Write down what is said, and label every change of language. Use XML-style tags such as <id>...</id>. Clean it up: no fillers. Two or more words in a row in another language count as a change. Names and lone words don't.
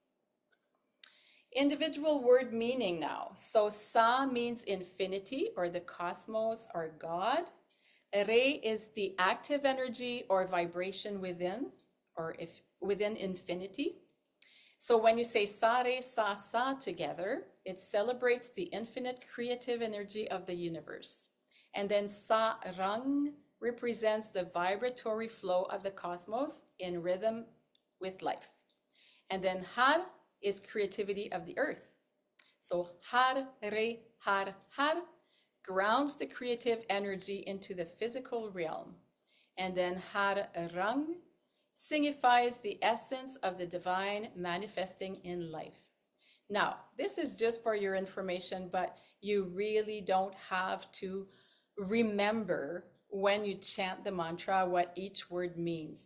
<en>Individual word meaning now. So Sa means infinity or the cosmos or God. Re is the active energy or vibration within, or if within infinity. So when you say sa, re, sa together, it celebrates the infinite creative energy of the universe. And then sa, rang represents the vibratory flow of the cosmos in rhythm with life. And then har is creativity of the earth. So har, re, har grounds the creative energy into the physical realm. And then har, rang signifies the essence of the divine manifesting in life. Now, this is just for your information, but you really don't have to remember when you chant the mantra what each word means.</en>